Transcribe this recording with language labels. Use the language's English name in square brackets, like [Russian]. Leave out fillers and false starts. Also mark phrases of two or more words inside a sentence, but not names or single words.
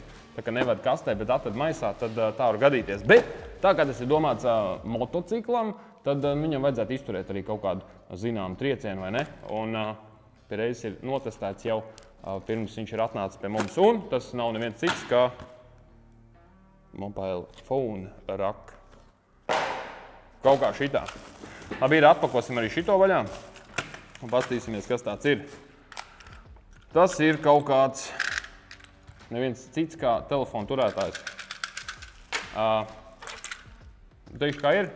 [Latvian] Tā kā nevad kastē, bet atved maisā, tad tā var gadīties. Bet tā kā tas ir domāts motociklam, tad viņam vajadzētu izturēt arī kaut kādu zināmu triecienu, vai ne? Un pie reizes ir notestēts jau pirms viņš ir atnācis pie mums. Un tas nav neviens cits, kā [English] mobile phone rack. [Latvian] Kaut kā šitā. Labi, atpakosim arī šito vaļā. Un pastīsimies, kas tāds ir. Tas ir kaut kāds neviens cits kā telefona turētājs. Teikšu, kā ir.